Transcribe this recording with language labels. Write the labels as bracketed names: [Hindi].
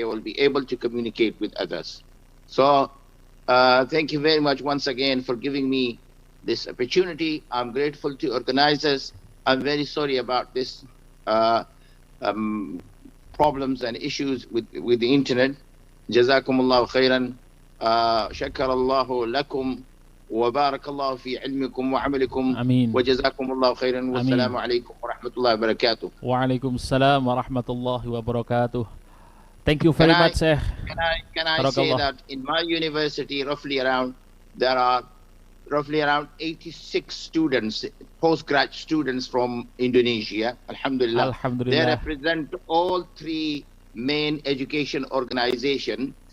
[English] They will be able to communicate with others. So thank you very much once again for giving me this opportunity. I'm grateful to organizers. I'm very sorry about this problems and issues with the internet. [Arabic] Jazakumullahu khairan. Shakarallahu lakum. وبارك الله في علمكم وعملكم آمين وجزاكم الله خيرا والسلام عليكم ورحمة الله وبركاته. وعليكم السلام ورحمة الله وبركاته. [English] Thank you very much, Sheikh. Can I say that in my university, there are roughly around 86 students, postgrad students from Indonesia. Alhamdulillah. Alhamdulillah. They represent all three main education organizations.